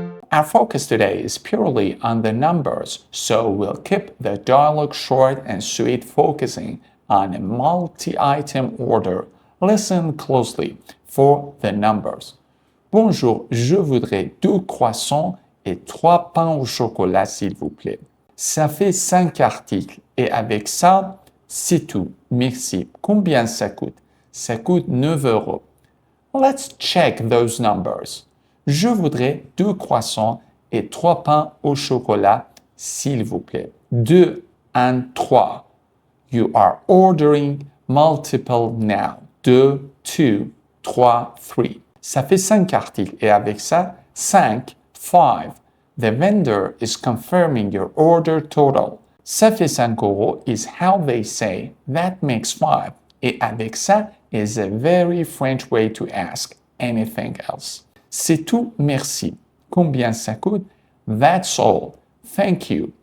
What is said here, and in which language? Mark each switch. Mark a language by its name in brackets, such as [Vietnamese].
[English] Our focus today is purely on the numbers, so we'll keep the dialogue short and sweet, focusing on a multi-item order. Listen closely for the numbers. [French] Bonjour, je voudrais 2 croissants et 3 pains au chocolat, s'il vous plaît. Ça fait 5 articles et avec ça, c'est tout. Merci. Combien ça coûte? Ça coûte 9 euros. [English] Let's check those numbers. [French] Je voudrais 2 croissants et 3 pains au chocolat, s'il vous plaît. [English] 2 and 3. You are ordering multiple now. 2, 3, 3. [French] Ça fait 5 articles et avec ça, 5, 5. [English] The vendor is confirming your order total. [French] Ça fait 5 euros [English] is how they say that makes 5. [French] Et avec ça [English] is a very French way to ask anything else. C'est tout, merci. Combien ça coûte? That's all. Thank you.